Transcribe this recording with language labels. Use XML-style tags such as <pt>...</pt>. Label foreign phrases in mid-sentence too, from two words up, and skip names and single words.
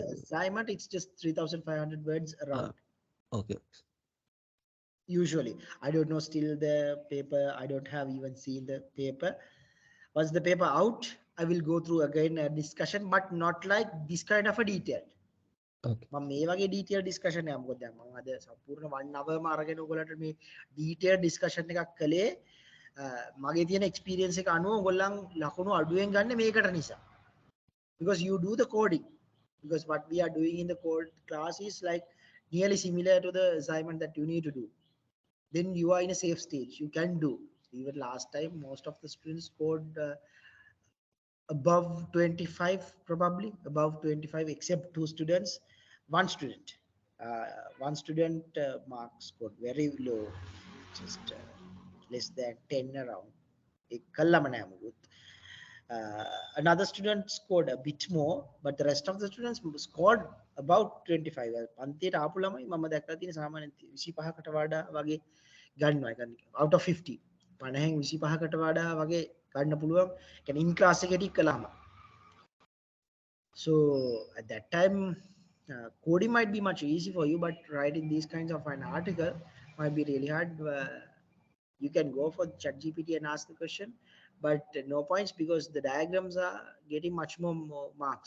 <en>the assignment, it's just 3,500 words around. Okay. Usually, I don't know still the paper. I don't have even seen the paper. Once the paper out, I will go through again a discussion, but not like this kind of a detail. Okay.</en> <si>මම මේ වගේ</si> <en>detailed discussion</en> <si>එකක් මොකද දැන් මම අද සම්පූර්ණ 1 hour ම අරගෙන ඔයගොල්ලන්ට මේ</si> <en>detailed discussion</en> <si>එකක් කළේ මගේ තියෙන experience එක අනුව ඔයගොල්ලන් ලකුණු අඩුවෙන් ගන්න මේකට නිසා.</si> <en>Because you do the coding, because what we are doing in the code class is like nearly similar to the assignment that you need to do. Then you are in a safe stage, you can do. Even last time most of the students scored above 25, probably above 25, except one student marks scored very low, just less than 10 around. Another student scored a bit more, but the rest of the students scored about 25.</en> <si>පන්තියට ආපු ළමයි මම දැක්කලා තියෙන සාමාන්‍යයෙන් 25කට වඩා වගේ ගන්නවා.</si> <en>out of 50</en> <si>50න් 25කට වඩා වගේ ගන්න පුළුවන්. කියන්නේ</si> <en>in class</en> <si>එකේදී කළාම.</si> <en>So at that time coding might be much easy for you, but writing these kinds of an article might be really hard. You can go for ChatGPT and ask the question, but no points because the diagrams are getting much more marks.</en>